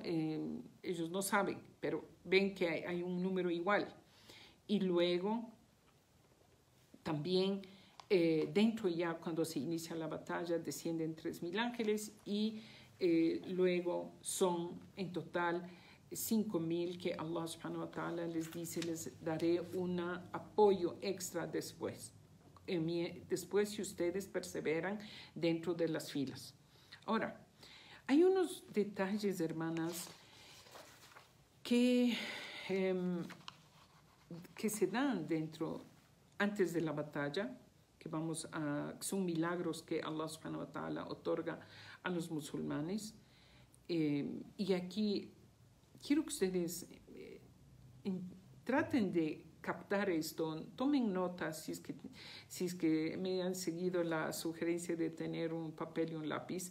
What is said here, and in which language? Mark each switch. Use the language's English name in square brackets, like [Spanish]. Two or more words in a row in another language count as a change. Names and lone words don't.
[Spanish] Ellos no saben, pero ven que hay un número igual. Y luego también dentro ya cuando se inicia la batalla descienden 3000 ángeles y luego son en total 5000 que Allah [Arabic] سبحانه وتعالى [Spanish] les dice, les daré un apoyo extra después si ustedes perseveran dentro de las filas. Ahora, hay unos detalles, hermanas, que se dan antes de la batalla, que son milagros que Allah [Arabic] سبحانه وتعالى [Spanish] otorga a los musulmanes. Y aquí quiero que ustedes traten de captar esto, tomen notas si es que me han seguido la sugerencia de tener un papel y un lápiz.